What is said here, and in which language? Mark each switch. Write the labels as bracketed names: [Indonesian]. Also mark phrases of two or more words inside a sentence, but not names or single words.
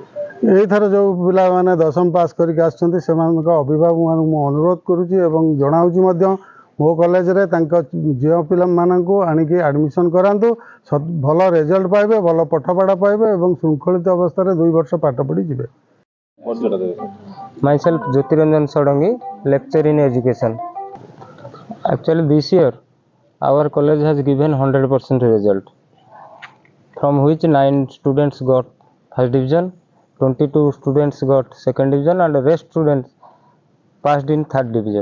[Odia] ଏଇଥର ଯେଉଁ ପିଲାମାନେ 10ମ ପାସ୍ କରିକି ଆସୁଛନ୍ତି ସେମାନଙ୍କ ଅଭିଭାବକମାନଙ୍କୁ ମୁଁ ଅନୁରୋଧ କରୁଛି ଏବଂ ଜଣାଉଛି ମଧ୍ୟ ମୋ କଲେଜରେ ତାଙ୍କ ଝିଅ ପିଲାମାନଙ୍କୁ ଆଣିକି ଆଡ଼ମିସନ୍ କରାନ୍ତୁ। ଭଲ ରେଜଲ୍ଟ ପାଇବେ, ଭଲ ପାଠପଢ଼ା ପାଇବେ ଏବଂ ଶୃଙ୍ଖଳିତ ଅବସ୍ଥାରେ 2 ବର୍ଷ ପାଠ ପଢ଼ି ଯିବେ। [English] Myself Jyotiranjan Sodangi, lecturer in education. Actually this year our college has given 100% result, from which 9 students got first division, 22 students got second division and the rest students passed in third division.